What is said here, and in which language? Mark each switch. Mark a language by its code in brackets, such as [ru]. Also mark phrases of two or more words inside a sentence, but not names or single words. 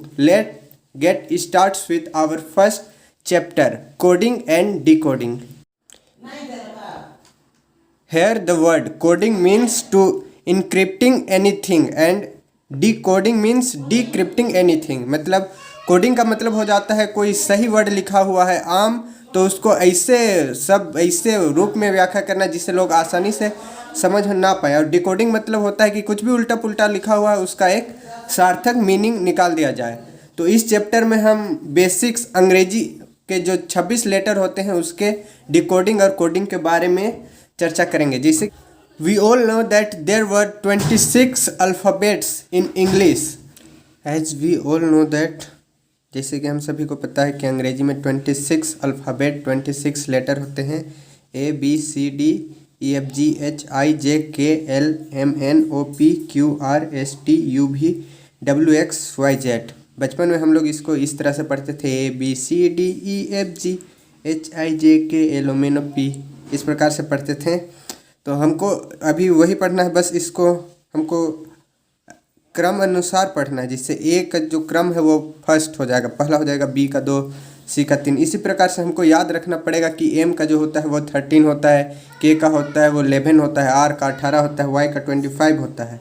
[en] Let's get started with our first chapter, coding and decoding. Here the word coding means to encrypting anything and decoding means decrypting anything. [hi] मतलब कोडिंग का मतलब हो जाता है कोई सही वर्ड लिखा हुआ है आम, तो उसको ऐसे रूप में व्याख्या करना जिससे लोग आसानी से समझ ना पाए। और डिकोडिंग मतलब होता है कि कुछ भी उल्टा पुल्टा लिखा हुआ है उसका एक सार्थक मीनिंग निकाल दिया जाए। तो इस चैप्टर में हम बेसिक्स अंग्रेजी के जो 26 लेटर होते हैं उसके डिकोडिंग और कोडिंग के बारे में चर्चा करेंगे। [en] जैसे we all know that there were 26 alphabets in English. As we all know that, [hi] जैसे कि हम सभी को पता है कि अंग्रेजी में 26 अल्फ़ाबेट 26 लेटर होते हैं। [en] A B C D E F G H I J K L M N O P Q R S T U V W X Y Z। [hi] बचपन में हम लोग इसको इस तरह से पढ़ते थे, [en] A B C D E F G H I J K L M N O P, [hi] इस प्रकार से पढ़ते थे। तो हमको अभी वही पढ़ना है, बस इसको हमको क्रम अनुसार पढ़ना है, जिससे ए का जो क्रम है वो फर्स्ट हो जाएगा, पहला हो जाएगा, बी का 2, सी का 3। इसी प्रकार से हमको याद रखना पड़ेगा कि एम का जो होता है वो 13 होता है, के का होता है वो 11 होता है, आर का 18 होता है, वाई का 25 होता है।